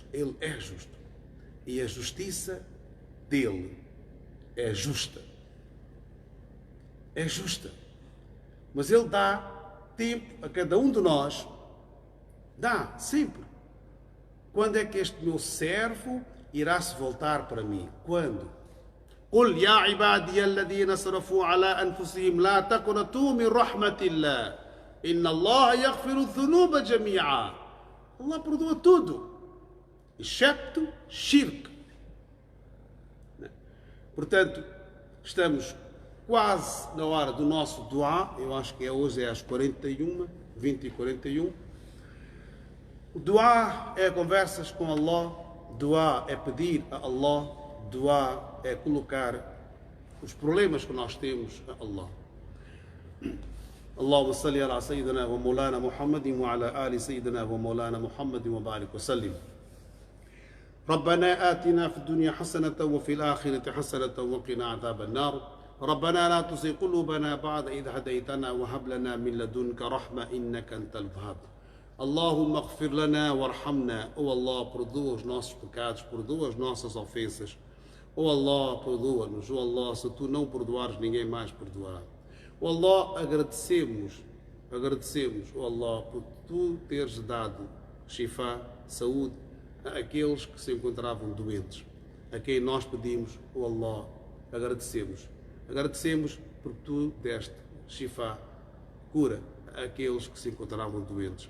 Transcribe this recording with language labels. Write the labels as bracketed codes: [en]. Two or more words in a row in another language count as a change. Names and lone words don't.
[pt] Ele é justo. E a justiça dele é justa. É justa. Mas ele dá tempo a cada um de nós. Dá, sempre. Quando é que este meu servo irá se voltar para mim? Quando? [ar] قل يا عبادي الذين اسرفوا على أنفسهم لا تقنطوا من رحمة الله إن الله يغفر الذنوب جميعا. [pt] Allah perdoa tudo, excepto shirk. Portanto, estamos quase na hora do nosso dua. Eu acho que hoje é às 20h41. O dua é conversas com Allah, dua é pedir a Allah, dua é colocar os problemas que nós temos a Allah. [ar] اللهم صل على سيدنا ومولانا محمد وعلى آل سيدنا ومولانا محمد وبارك وسلم. ربنا آتنا في الدنيا حسنة وفي الآخرة حسنة وقنا عذاب النار ربنا لا تزغ قلوبنا بعد إذ هديتنا وهب لنا من لدنك رحمة إنك أنت الوهاب اللهم اغفر لنا وارحمنا. [pt] Oh Allah, perdoa os nossos pecados, perdoa as nossas ofensas. Oh Allah, perdoa-nos. Oh Allah, se tu não perdoares, ninguém mais perdoará. Oh Allah, agradecemos, oh Allah, por tu teres dado shifá, saúde, a aqueles que se encontravam doentes, a quem nós pedimos, oh Allah, agradecemos porque tu deste shifá, cura, a aqueles que se encontravam doentes.